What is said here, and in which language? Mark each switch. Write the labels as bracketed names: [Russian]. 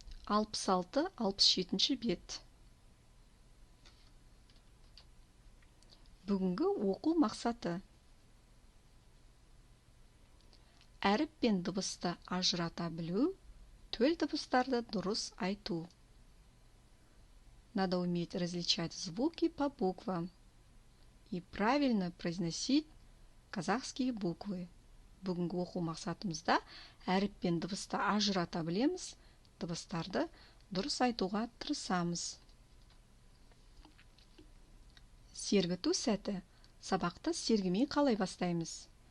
[Kazakh] 66-67 бет. Бүгінгі оқу мақсаты: әріп пен дыбысты ажырата білу, төл дыбыстарды дұрыс айту. [Russian] Надо уметь различать звуки по буквам и правильно произносить казахские буквы. [Kazakh] Бүгінгі оқу мақсатымызда әріп пен дыбысты ажырата білеміз, дыбыстарды дұрыс айтуға тырысамыз. Сергіту сәті. Сабақты сергімей қалай бастаймыз?